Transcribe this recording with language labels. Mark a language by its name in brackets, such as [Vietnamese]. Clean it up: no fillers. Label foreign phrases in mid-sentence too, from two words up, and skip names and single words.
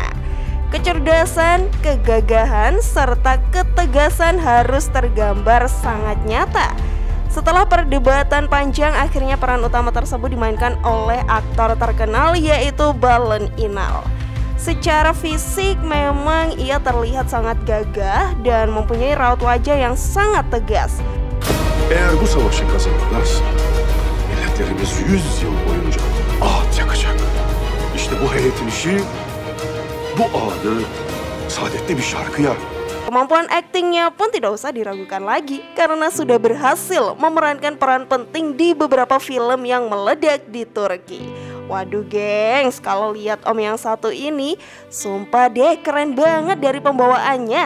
[Indonesian] Kecerdasan, kegagahan, serta ketegasan harus tergambar sangat nyata. Setelah perdebatan panjang, akhirnya peran utama tersebut dimainkan oleh aktor terkenal yaitu Balon Inal. Secara fisik memang ia terlihat sangat gagah dan mempunyai raut wajah yang sangat tegas. [Turkish] Eğer bu savaşı kazanırlarsa milletlerimiz 100 yıl boyunca ağıt yakacak. İşte bu heyetin işi bu ağıdı saadetli bir şarkıya. [Indonesian] Kemampuan aktingnya pun tidak usah diragukan lagi, karena sudah berhasil memerankan peran penting di beberapa film yang meledak di Turki. Waduh gengs, kalau lihat om yang satu ini, sumpah deh keren banget dari pembawaannya.